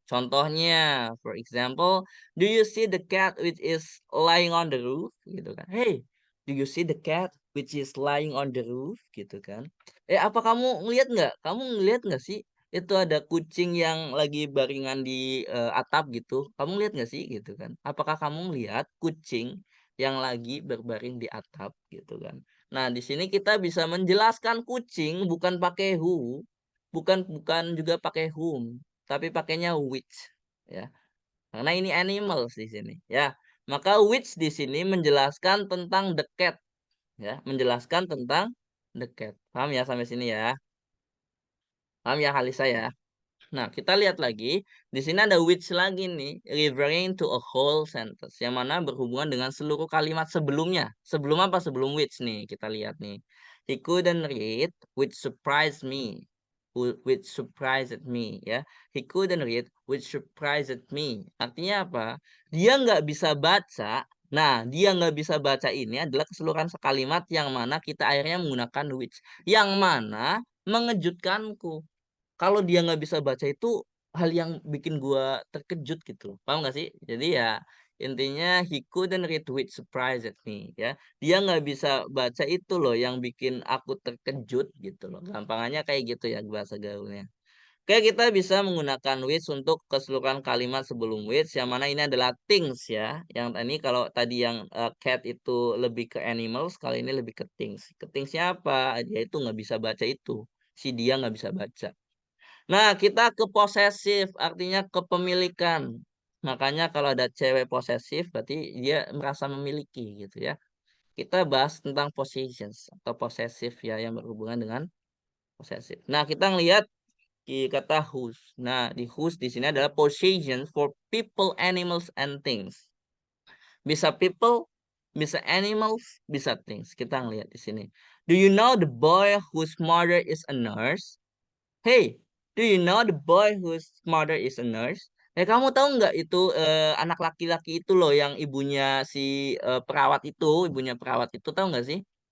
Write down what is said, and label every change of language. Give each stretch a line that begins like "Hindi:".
English: Contohnya, for example, do you see the cat which is lying on the roof?
Indonesian: Gitu kan.
English: Hey, do you see the cat which is lying on the roof?
Indonesian: Gitu kan. Apa kamu ngelihat nggak? Kamu ngelihat nggak sih? Itu ada kucing yang lagi baringan di atap gitu. Kamu lihat nggak sih gitu kan? Apakah kamu lihat kucing yang lagi berbaring di atap gitu kan? Nah, di sini kita bisa menjelaskan kucing bukan pakai who, bukan bukan juga pakai whom, tapi pakainya which ya. Karena ini animals di sini ya. Maka which di sini menjelaskan tentang the cat ya, menjelaskan tentang the cat. Paham ya sampai sini ya? Paham ya Halisa ya? Nah, kita lihat lagi. Di sini ada which lagi nih,
English: referring to a whole sentence,
Indonesian: yang mana berhubungan dengan seluruh kalimat sebelumnya. Sebelum apa? Sebelum which nih, kita lihat nih.
English: He couldn't read, which surprised me. Which surprised me, ya. He couldn't read, which surprised me.
Indonesian: Artinya apa? Dia nggak bisa baca. Nah, dia nggak bisa baca ini adalah keseluruhan sekalimat yang mana kita akhirnya menggunakan which. Yang mana mengejutkanku. Kalau dia nggak bisa baca itu hal yang bikin gua terkejut gitu loh. Paham nggak sih? Jadi ya intinya
English: he couldn't read which surprised me ya.
Indonesian: Dia nggak bisa baca itu loh yang bikin aku terkejut gitu loh. Gampangannya kayak gitu ya bahasa gaulnya. Oke, kita bisa menggunakan which untuk keseluruhan kalimat sebelum which, yang mana ini adalah things ya. Yang ini kalau tadi yang cat itu lebih ke animals, kali ini lebih ke things. Ke thingsnya apa? Dia itu nggak bisa baca itu. Si dia nggak bisa baca. Nah, kita ke posesif, artinya kepemilikan. Makanya kalau ada cewek posesif, berarti dia merasa memiliki gitu ya. Kita bahas tentang possessions atau posesif ya, yang berhubungan dengan posesif. Nah, kita ngelihat di kata whose. Nah, di whose di sini adalah
English: possession for people, animals, and things.
Indonesian: Bisa people, bisa animals, bisa things. Kita ngelihat di sini.
English: Do you know the boy whose mother is a nurse? Hey, do Do you know the boy whose mother is a nurse?
Indonesian: Kamu tahu nggak itu anak laki-laki itu loh yang ibunya si perawat itu, ibunya perawat itu tahu nggak sih?